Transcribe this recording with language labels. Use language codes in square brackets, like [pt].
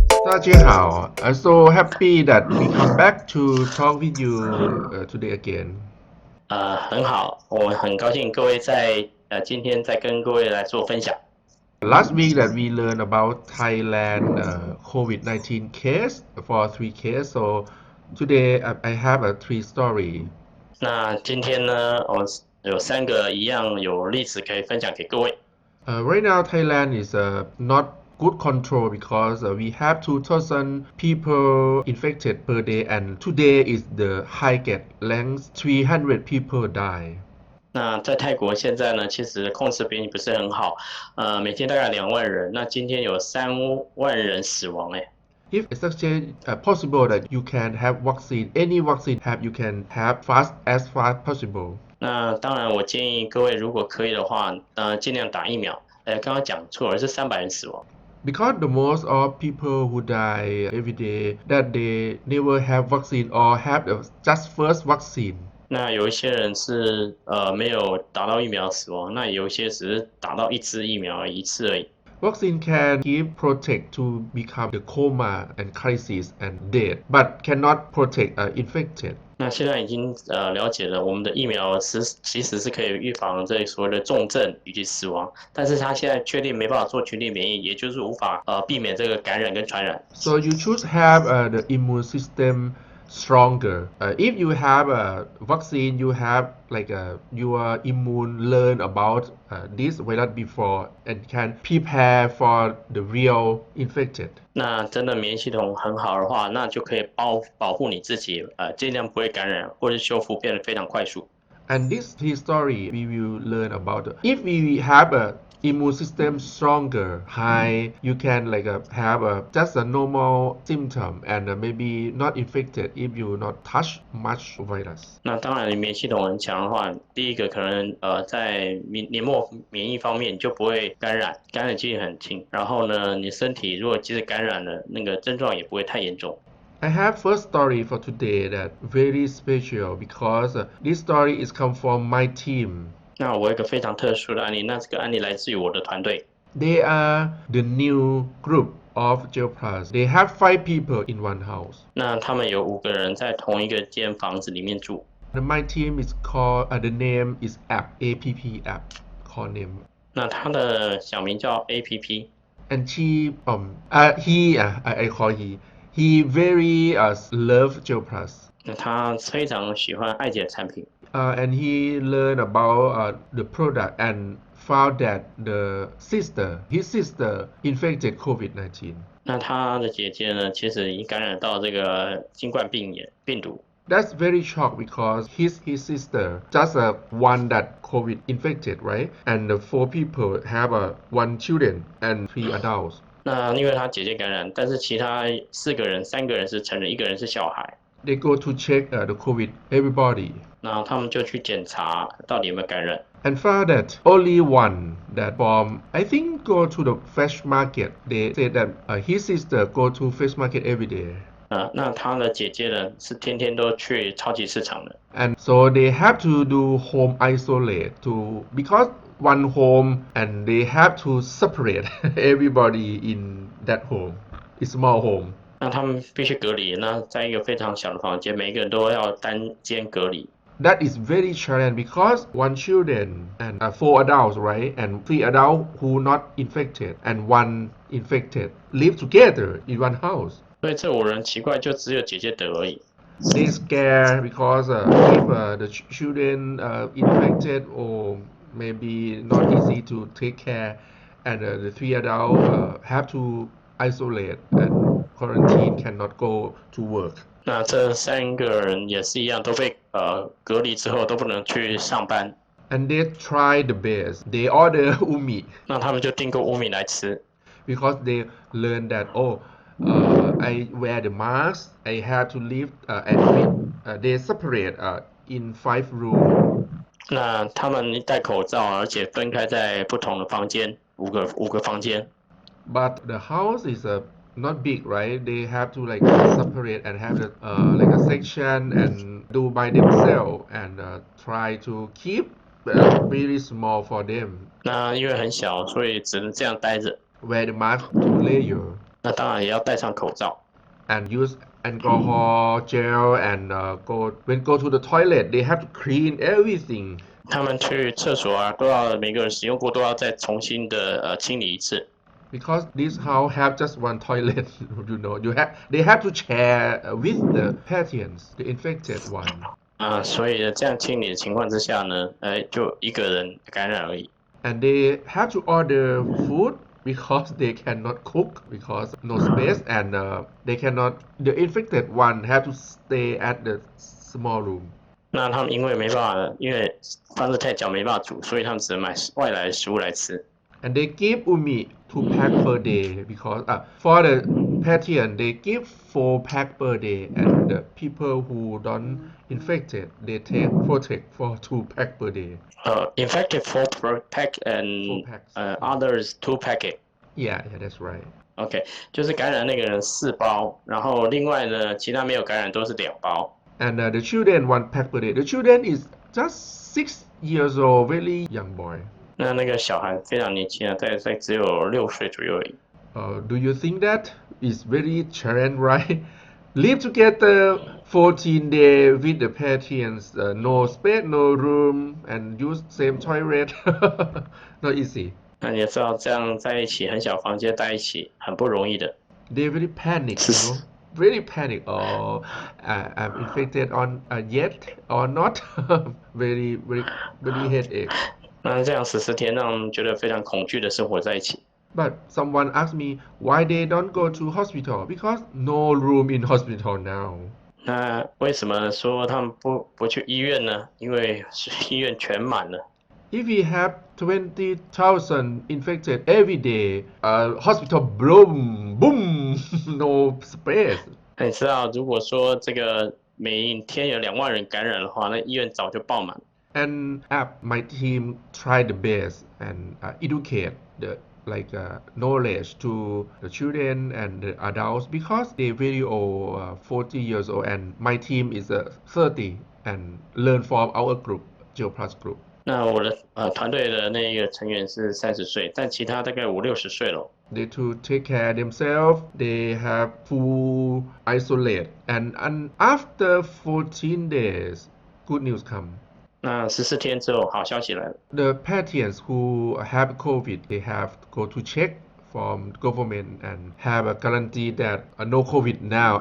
[zh] 大家好, [en] so happy that we come back to talk with you today again. [zh] 很好，我们很高兴各位今天再跟各位来做分享。 [en] Last week that we learned about Thailand COVID-19 case for 3 cases. So today I have a 3 story. [zh] 那今天呢，我们有3个一样有例子可以分享给各位。 [en] Right now Thailand is not good control because we have 2,000 people infected per day, and today is the highest length 300 people die. [zh] 那在泰国现在呢，其实控制并不是很好，每天大概2万人，那今天有3万人死亡哎。 [en] If it's actually possible that you can have vaccine, any vaccine you can have as fast possible. [zh] 那当然，我建议各位如果可以的话，尽量打疫苗。刚刚讲错了，是300人死亡。 [en] Because the most of people who die every day that they never have vaccine or have just first vaccine. [zh] 那有一些人是没有打到疫苗死亡，那有一些只是打到1支疫苗一次而已。 [en] Vaccine can give protect to become the coma and crisis and death, but cannot protect infected. [zh] 那现在已经了解了，我们的疫苗其实是可以预防这所谓的重症以及死亡，但是它现在确定没办法做群体免疫，也就是无法避免这个感染跟传染。 [en] So you should have the immune system stronger. If you have a vaccine, you have your immune learn about this virus before and can prepare for the real infected. [zh] 那真的免疫系统很好的话，那就可以保护你自己，尽量不会感染或者修复变得非常快速。 [en] And this history we will learn about. If we have a immune system stronger, high, you can have just a normal symptom and maybe not infected if you not touch much virus. [zh] 那当然，你免疫系统很强的话，第一个可能在黏膜免疫方面你就不会感染几率很轻。然后呢，你身体如果即使感染了，那个症状也不会太严重。 [en] I have first story for today that very special because this story is come from my team. [zh] 那我有一个非常特殊的案例，那这个案例来自于我的团队。 [en] They are the new group of Gel Plus. They have 5 people in one house. [zh] 那他们有5个人在同一个间房子里面住。 [en] My team is called the name is APP app called name. [zh] 那他的小名叫 APP。 [en] And I call he very love Gel Plus. [zh] 那他非常喜欢爱姐产品。 [en] And he learned about the product and found that his sister infected COVID-19. [zh] 那他的姐姐呢，其实已经感染到这个新冠病毒。 [en] That's very shocked because his sister just one that COVID infected, right? And the 4 people have 1 children and 3 adults. [zh] 那因为他姐姐感染，但是其他3个人，3个人是成人，1个人是小孩。 [en] They go to check the COVID everybody. [zh] 然后他们就去检查到底有没有感染。 [en] And found that only one that I think go to the fresh market. They said that his sister go to fresh market every day. [zh] 那他的姐姐呢，是天天都去超级市场的。 [en] And so they have to do home isolate because one home and they have to separate everybody in that home. It's small home. [zh] 那他们必须隔离，那在一个非常小的房间，每一个人都要单间隔离。 [en] That is very challenging because 1 children and 4 adults, right? And 3 adults who not infected and 1 infected live together in one house. [zh] 所以这5人奇怪，就只有姐姐得而已。 [en] They scare because if the children infected or maybe not easy to take care, and the 3 adults have to isolate and quarantine, cannot go to work. [zh] 那这3个人也是一样，都被隔离之后都不能去上班。 [en] And they try the best. They order UMI. [zh] 那他们就订购乌米来吃。 [en] Because they learn that I wear the mask. I have to live they separate in 5 rooms. [zh] 那他们戴口罩，而且分开在不同的房间，5个房间。 [en] But the house is not big, right? They have to separate and have a section and do by themselves and try to keep really small for them. [zh] 那因为很小，所以只能这样待着。 [en] Wear the mask 2 layer. [zh] 那当然也要戴上口罩。 [en] And use alcohol gel and go to the toilet they have to clean everything [zh] 他们去厕所啊，每个人使用过都要再重新的清理一次。 [en] because this house have just one toilet they have to share with the patients the infected one [zh] 所以呢，这样清理的情况之下呢，就一个人感染而已。 [en] and they have to order food because they cannot cook because no space and the infected one have to stay at the small room [zh] 那他们因为没办法，因为方式太小没办法煮，所以他们只能买外来的食物来吃。 [en] And they give UMI 2 pack per day because for the patient they give 4 pack per day and the people who don't infected they protect for 2 pack per day. Infected 4 per pack and others 2 packet. Yeah, that's right. [zh] OK， 就是感染那个人4包，然后另外呢，其他没有感染都是2包。 [en] And the children 1 pack per day. The children is just 6 years old, very young boy. [zh] 那个小孩非常年轻啊，大概只有6岁左右而已。 [en] Do you think that is very challenging, right? Live together 14 days with the patients, no space, no room, and use same toilet. Not easy. [zh] 那你也知道，这样在一起很小房间待一起很不容易的。 [en] They very panic, Really panic. Oh, I'm infected on yet or not? very headache. [zh] 那这样14天，让我们觉得非常恐惧的生活在一起。 [en] But someone asked me why they don't go to hospital because no room in hospital now. [zh] 那为什么说他们不去医院呢？因为医院全满了。 [en] If we have 20,000 infected every day, hospital boom, no space. [zh] 那你知道，如果说这个每天有2万人感染的话，那医院早就爆满。 [en] And my team tried the best and educate the knowledge to the children and the adults because they very old, 40 years old, and my team is 30 and learn from our group, Geo Plus group. [zh] 那我的团队的那个成员是30岁，但其他大概50、60岁了。 [en] They to take care themselves. They have full isolate, and after 14 days, good news come. [zh] 那14天之后，好消息来了。 [en] The patients who have COVID, they have to go to check from government and have a guarantee that no COVID now.